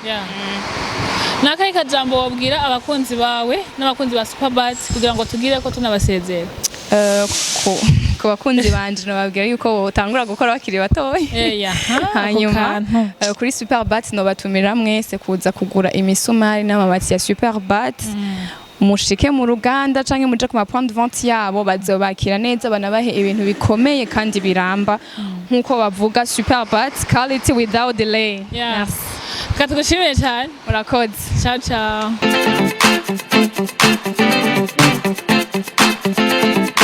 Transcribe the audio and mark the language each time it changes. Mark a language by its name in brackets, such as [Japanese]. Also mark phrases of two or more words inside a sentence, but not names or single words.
[Rundi] nakaye kajambo wabwira abakunzi bawe n'abakunzi ba Superbat kugira ngo tugire ko tunabasezera ku bakunzi banje nababwira yuko utangura gukora bakiri batoye hanyuma kuri Superbat no batumira mwese kuza kugura imisumari n'amabati ya Superbat mushike mu ruganda canke muje ku ma [French] point de vente [Rundi] yabo bazobakira neza banabahe ibintu bikomeye kandi biramba nkuko bavuga Superbat [English] quality without delay. [Rundi] Merci. Katugushimire cyane. Murakoze. [Italian] Ciao ciao.